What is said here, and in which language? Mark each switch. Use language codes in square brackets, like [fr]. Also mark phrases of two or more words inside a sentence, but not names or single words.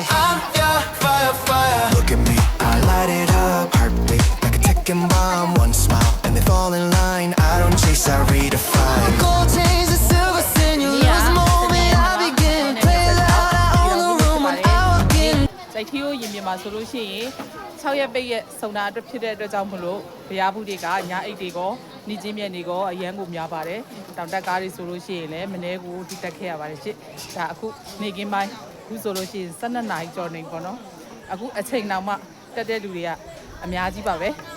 [en] I'm your fire. Look at me, I light it up, heartbeat like a ticking bomb. One smile and they fall in line. I don't chase, I redefine. Gold chains and silver sin, you lose the moment I begin. Play loud, I own the room when I walk in. [my] စိုက်ထီးကိုရင်ပြင်မှာဆိုလို့ရှိရင်6ရက်ပိတ်ရက်စုံတာအတွက်ဖြစ်တဲ့အတွက်ကြောင့်မလို့ဗျာဘူးတွေကညာအိတ်တွေကနှီးချင်းမြက်တွေက အရန်ကိုများပါတယ်တောင်တက်ကားတွေဆိုလို့ရှိရင်လည်းမနေ့ကဒီတက်ခဲ့ရပါတယ်ရှစ်ဒါအခုနေကင်းပိုင်းအခုဆိုလို့ရှိရင်12နာရီကျော်နေပေါ့နော်အခုအချိန်နောက်မှတက်တဲ့လူတွေကအများကြီးပါပဲ